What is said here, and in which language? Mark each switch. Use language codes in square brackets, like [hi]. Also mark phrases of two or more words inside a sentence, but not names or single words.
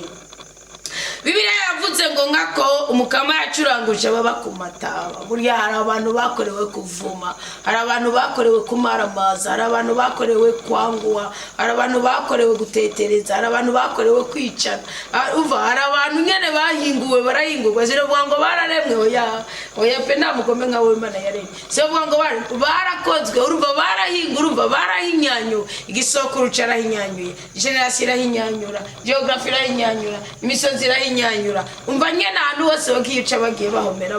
[rn] Bibiliya yavuze ngo nkako Umukama yacuranguje baba ku mataba. Burya hari abantu bakorewe kuvuma, hari abantu bakorewe kumaramaza, hari abantu bakorewe kwanguwa, hari abantu bakorewe gutetereza, hari abantu bakorewe kwicana. Hari abantu nyene bahinguwe, barahingurwa. Ziravuga ngo bararemwe, oya pe nta mugome nka we Imana yaremye. Ziravuga ngo barakozwe, urumva barahingura, urumva barahinyanyu. Igisokuru carahinyanyuye, generasi irahinyanyura, geography irahinyanyura, imisozi irahinyanyura. Umva nyene ahantu hose bose bakiyica bagiye bahomera.